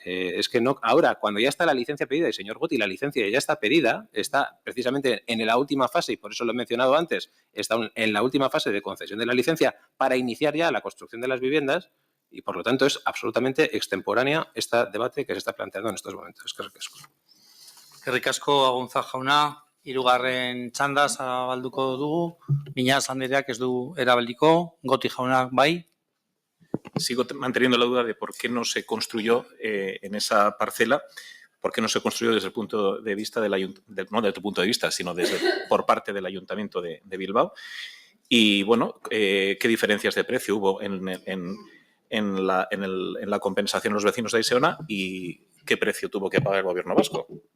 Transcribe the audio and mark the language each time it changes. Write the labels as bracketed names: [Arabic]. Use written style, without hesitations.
[Spanish] Es que no, ahora, cuando ya está la licencia pedida, y señor Gotti, la licencia ya está pedida, está precisamente en la última fase, y por eso lo he mencionado antes, está en la última fase de concesión de la licencia para iniciar ya la construcción de las viviendas, y por lo tanto es absolutamente extemporánea este debate que se está planteando en estos momentos. [Basque] Eskerrik asko, Abaunza jauna. Hirugarren txanda zabalduko dugu. Miñas Andereak ez du erabiliko. Gotti jaunak bai. [Spanish] Sigo manteniendo la duda de por qué no se construyó en esa parcela, por qué no se construyó desde el punto de vista no desde tu punto de vista, sino por parte del Ayuntamiento de Bilbao. Y, bueno, ¿qué diferencias de precio hubo en la compensación a los vecinos de Aixeona y qué precio tuvo que pagar el Gobierno vasco?